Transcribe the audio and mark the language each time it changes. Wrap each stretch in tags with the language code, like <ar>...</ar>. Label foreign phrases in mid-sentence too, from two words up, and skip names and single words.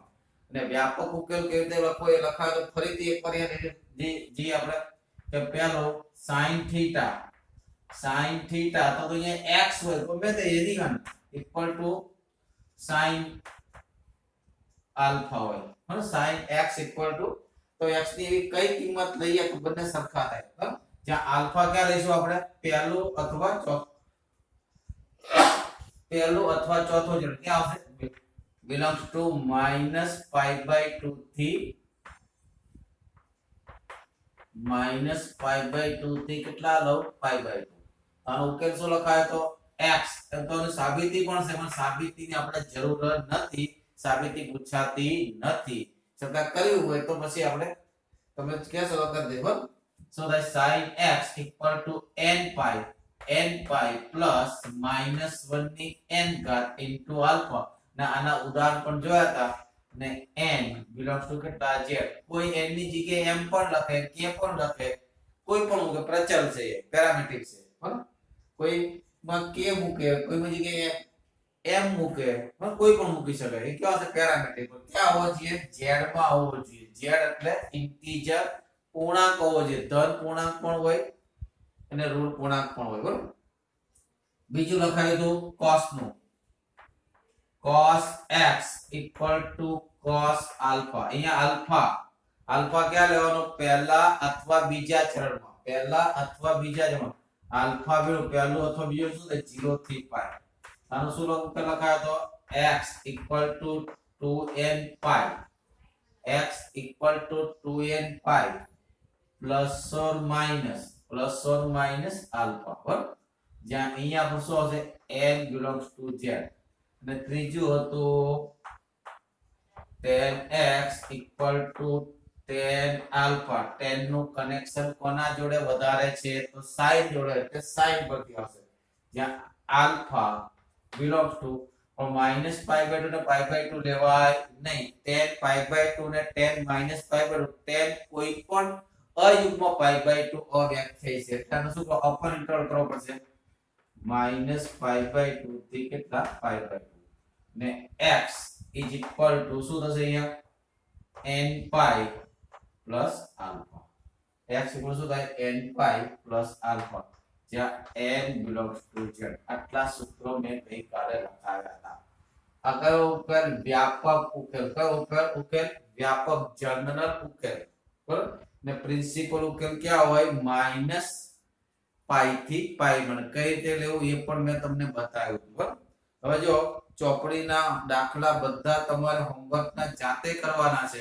<gu>અને વ્યાપક ઉકેલ કેવી રીતે લખવો એ લખાય તો ફરીથી એકવાર જે આપણે કે પહેલો</gu> <en>sin theta</en> <gu>તો અહીંયા x હોય તો મેં તો એની ગણ</gu> <en>equal to sin alpha</en> <gu>હોય બરાબર।</gu> <en>sin x equal to</en> <gu>તો x ની એવી કઈ કિંમત લઈએ તો બંને સરખા થાય બરાબર। જ્યાં આલ્ફા ક્યાં લઈશું આપણે? પહેલું અથવા ચોથો જણ ક્યાં આવશે?</gu> <en>belongs to -π/2</en> <gu>થી -π/2 થી કેટલા લો? π/2। આનો ઉકેલ શું લખાય તો x એમ તો સાબિતી પણ છે પણ સાબિતીની આપણે જરૂર નથી, સાબિતી પૂછાતી નથી। છતાં કર્યું હોય તો પછી આપણે તમે કહેશો તો કરી દેજો।</gu> <en>so that sin x nπ plus -1</en> <gu>ની n ઘાત</gu> <en>into alpha</en> <gu>ના આના ઉદાહરણ પણ જોયા હતા ને</gu> <en>n belongs to</en> <gu>કેટલા? z। કોઈ n ની જગ્યાએ m પણ લખે, k પણ લખે, કોઈ પણ મૂકે, પ્રચલ છે, એ પેરામેટ્રિક છે બરાબર। કોઈ માં k મૂકે, કોઈ માં જગ્યાએ m મૂકે, કોઈ પણ મૂકી શકે, એ કેવા છે? પેરામેટ્રિક। ક્યાં હોવો જોઈએ? z માં હોવો જોઈએ। z એટલે ઇન્ટીજર પૂર્ણાંક હોવો જોઈએ, ધન પૂર્ણાંક પણ હોય અને ઋણ પૂર્ણાંક પણ હોય બરાબર। બીજું લખાયું હતું cos નું,</gu> <en>cos x equal to cos alpha।</en> <gu>અહીંયા આલ્ફા ક્યાં લેવાનો? પહેલા અથવા બીજા ચરણમાં, પહેલા અથવા બીજા ચરણમાં આલ્ફા પહેલું અથવા બીજું શું થાય? 0 થી π। આનું શું લખાયો તો</gu> <en>x equal to 2nπ, x equal to 2nπ plus or minus alpha</en> <gu>બરાબર। જ્યાં અહીંયા આપણું શું હશે?</gu> <en>n belongs to z।</en> <gu>અને ત્રીજું હતું</gu> <en>tan x equal to tan alpha।</en> <gu>tan નું કનેક્શન કોના જોડે વધારે છે? તો sin જોડે, એટલે sin પરથી આવશે। જ્યાં</gu> <en>alpha belongs to -π/2</en> <gu>ને π/2 લેવાય નહીં। tan π/2 ને tan -π/2, tan કોઈ પણ અયુગ્મ π/2 અવ્યાખ્યાયિત છે, એટલે આનું શું</gu> <en>upper interval</en> <gu>કરવો પડશે? -π/2 થી કેટલા? π/2 ને</gu> <en>x is equal to</en> <gu>શું થશે અહીંયા?</gu> <en>nπ plus alpha। x equal</en> <gu>શું થાય?</gu> <en>nπ plus alpha,</en> <gu>જ્યાં</gu> <en>n belongs to z।</en> <gu>આટલા સૂત્રો મેં ગઈકાલે લખાવ્યા હતા। આ કયો ઉકેલ? વ્યાપક ઉકેલ। કયો ઉકેલ? વ્યાપક જનરલ ઉકેલ બરાબર। ને પ્રિન્સિપલ ઉકેલ ક્યાં હોય? -π થી π માં। કઈ રીતે લેવું એ પણ મેં તમને બતાવ્યું બરાબર। હવે જો ચોપડીના દાખલા બધા તમારે હોમવર્કના જાતે કરવાના છે।</gu>